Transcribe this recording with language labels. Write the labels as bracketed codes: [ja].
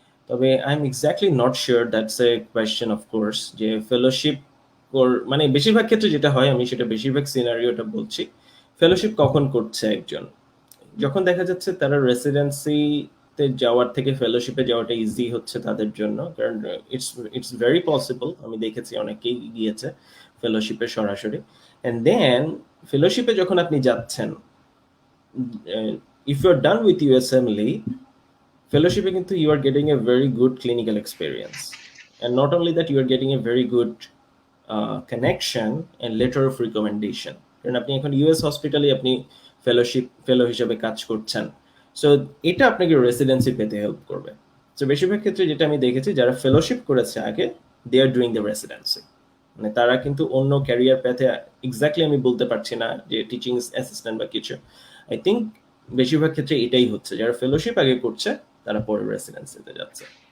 [bn] তবে [en] I am exactly not sure, that's a question of course, [bn] যে fellowship মানে বেশিরভাগ ক্ষেত্রে যেটা হয়, আমি সেটা বেশিরভাগ সিনারিওটা বলছি। ফেলোশিপ কখন করছে একজন, যখন দেখা যাচ্ছে তারা রেসিডেন্সিতে যাওয়ার থেকে ফেলোশিপে যাওয়াটা ইজি হচ্ছে তাদের জন্য, কারণ [en] it's it's very possible, [bn] আমি দেখেছি অনেকেই গিয়েছে ফেলোশিপে সরাসরি। [en] and then ফেলোশিপে যখন আপনি যাচ্ছেন, if you are done with USMLE, fellowship কিন্তু you are getting a very good clinical experience, and not only that, you are getting a very good connection and letter of recommendation, [bn] কারণ আপনি এখন US হসপিটালে আপনি ফেলো হিসেবে কাজ করছেন। সো এটা আপনাকে রেসিডেন্সি পেতে হেল্প করবে। সো বেশিরভাগ ক্ষেত্রে যেটা আমি দেখেছি, যারা ফেলোশিপ করেছে আগে, [en] they are doing the residency, [bn] মানে তারা কিন্তু অন্য ক্যারিয়ার পেতে, এক্স্যাক্টলি আমি বলতে পারছি না যে টিচিং অ্যাসিস্ট্যান্ট বা কিছু। আই থিঙ্ক বেশিরভাগ ক্ষেত্রে এটাই হচ্ছে, যারা ফেলোশিপ আগে করছে তারা পরে রেসিডেন্সিতে যাচ্ছে।